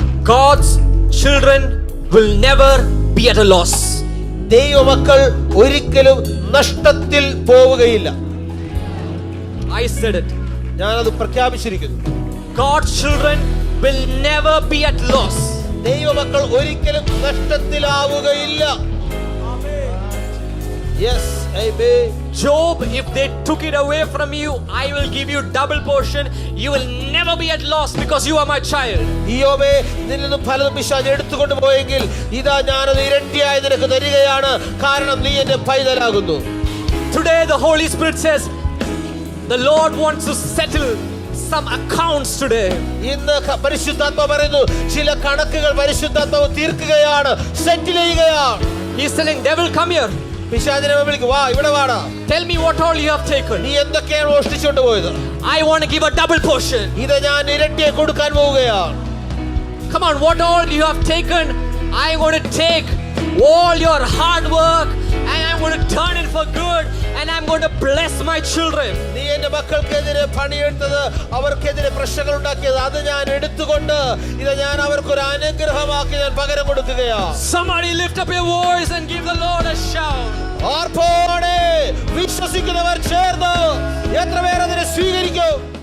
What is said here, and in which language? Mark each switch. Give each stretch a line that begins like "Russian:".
English: God's children will never be at a loss.
Malayalam: ദൈവമക്കൾ ഒരിക്കലും നഷ്ടത്തിൽ പോവുകയില്ല.
English: I said it.
Malayalam: ഞാനത് പ്രഖ്യാപിച്ചിരിക്കുന്നു.
English: God's children will never be at loss.
Malayalam: ദൈവമക്കൾ ഒരിക്കലും നഷ്ടത്തിലാവുകയില്ല.
English: Yes, amen. Job, if they took it away from you, I will give you double portion. You will never be at loss because you are my child.
Malayalam: യോബേ, നിന്നിൽ നിന്നും പലതും പിശാച് എടുത്തുകൊണ്ട് പോയെങ്കിൽ ഇതാ ഞാനത് ഇരട്ടിയായി നിനക്ക് തരികയാണ്, കാരണം നീ എന്റെ പൈതലാകുന്നു.
English: Today the Holy Spirit says the Lord wants to settle some accounts today.
Malayalam: ഇന്ന് പരിശുദ്ധാത്മാവ് പറയുന്നു, ചില കണക്കുകൾ പരിശുദ്ധാത്മാവ് തീർക്കുകയാണ്, സെറ്റിൽ ചെയ്യുകയാണ്.
English: He's telling devil, come here.
Malayalam: പിശാചിനെ വിളിക്കും, വാ ഇവിടെ വാടാ.
English: Tell me what all you have taken.
Malayalam: നീ എന്തൊക്കെയാണ് മോഷ്ടിച്ചുകൊണ്ട് പോയത്?
English: I want to give a double portion.
Malayalam: ഇത് ഞാൻ ഇരട്ടിയെ കൊടുക്കാൻ പോവുകയാണ്.
English: Come on, what all you have taken, I want to take all your hard work and I'm going to turn it for good and I'm going to bless my children.
Malayalam: നീ എന്റെ മക്കൾക്കെതിരെ പണിയെടുത്തത്, അവർക്കെതിരെ പ്രശ്നങ്ങൾ ഉണ്ടാക്കിയത്, അത് ഞാൻ എടുത്തുകൊണ്ട് ഇത് ഞാൻ അവർക്കൊരു അനുഗ്രഹമാക്കി ഞാൻ പകരം കൊടുക്കുകയാണ്.
English: Somebody lift up your voice and give the Lord a shout.
Malayalam: ആർപ്പോടെ വിശ്വസിക്കുന്നവർ ചേർന്ന് എത്ര പേർ അതിനെ സ്വീകരിക്കും?